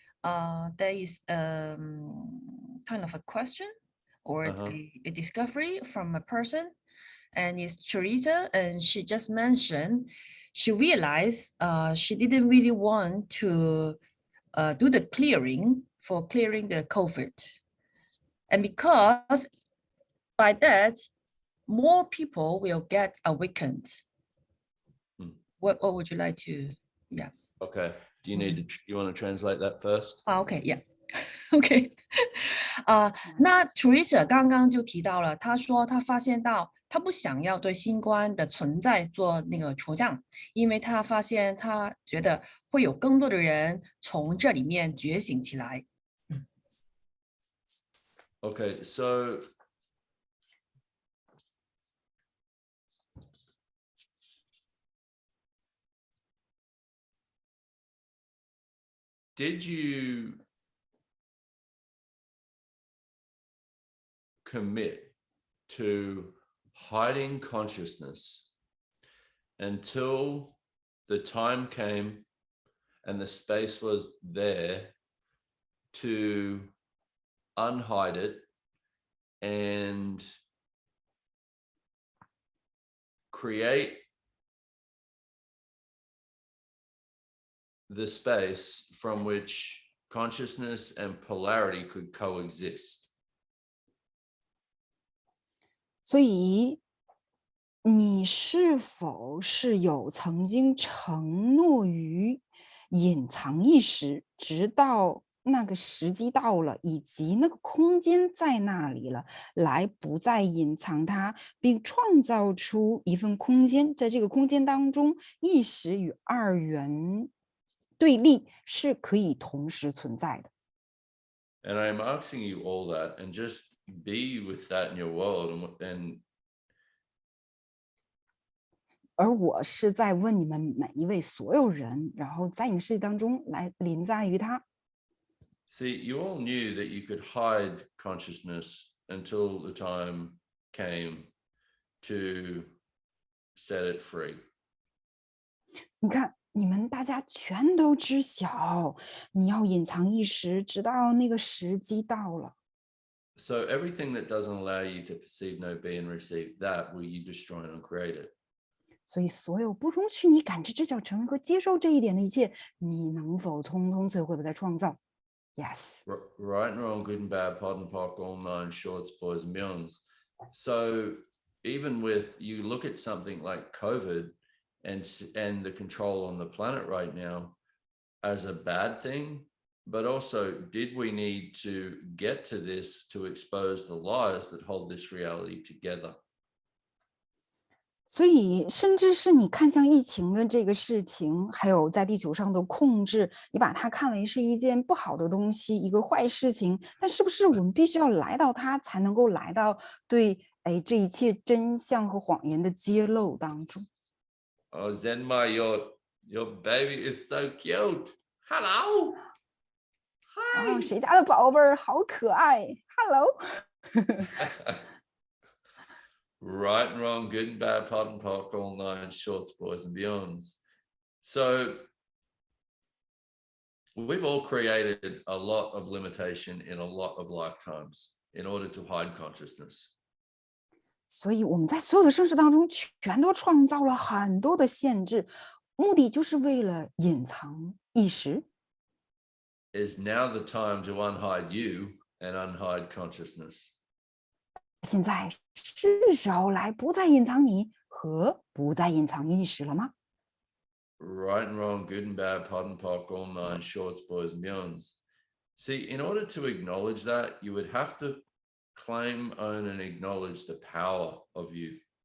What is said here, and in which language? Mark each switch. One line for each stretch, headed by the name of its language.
English: there is kind of a question or a discovery from a person, and it's Teresa, and she just mentioned she realized she didn't really want to do the clearing the COVID, and because by that more people will get awakened. What would you like to? Yeah. Okay. Do you need to? You want to translate that first? Okay. Yeah.
Chinese: OK， 那 Teresa 刚刚就提到了，她说她发现到她不想要对新冠的存在做那个求证，因为她发现她觉得会有更多的人从这里面觉醒起来。
English: Okay, so did you commit to hiding consciousness until the time came and the space was there to unhide it and create the space from which consciousness and polarity could coexist?
Chinese: 所以你是否是有曾经承诺于隐藏意识，直到那个时机到了，以及那个空间在那里了，来不再隐藏它，并创造出一份空间，在这个空间当中，意识与二元对立是可以同时存在的。
English: And I'm asking you all that, and just be with that in your world, and
Chinese: 而我是在问你们每一位所有人，然后在你的世界当中来临在于它。
English: See, you all knew that you could hide consciousness until the time came to set it free.
Chinese: 你看，你们大家全都知晓，你要隐藏意识，直到那个时机到了。
English: So everything that doesn't allow you to perceive, know, be, and receive that, will you destroy and create it?
Chinese: 所以，所有不容许你感知、知晓、承认和接受这一点的一切，你能否通通摧毁，不再创造 ？
English: Yes. Right and wrong, good and bad, pod and poc, all nine shorts, boys and beyonds. So even with, you look at something like COVID and the control on the planet right now as a bad thing, but also, did we need to get to this to expose the lies that hold this reality together?
Chinese: 所以，甚至是你看向疫情的这个事情，还有在地球上的控制，你把它看为是一件不好的东西，一个坏事情。但是不是我们必须要来到它，才能够来到对这一切真相和谎言的揭露当中？
English: Oh, Zenma, your baby is so cute. Hello. Hi.
Chinese: 啊，谁家的宝贝儿好可爱 ？
English: Hello。 Right and wrong, good and bad, pod and poc, all nine shorts, boys and beyonds. So we've all created a lot of limitation in a lot of lifetimes in order to hide consciousness.
Chinese: 所以我们在所有的生世当中，全都创造了很多的限制，目的就是为了隐藏意识。
English: Is now the time to unhide you and unhide consciousness.
Chinese: 现在是时候来不再隐藏你和不再隐藏意识了吗？
English: Right and wrong, good and bad, pod and poc, all nine shorts, boys and beyonds. See, in order to acknowledge that, you would have to claim, own, and acknowledge the power of you.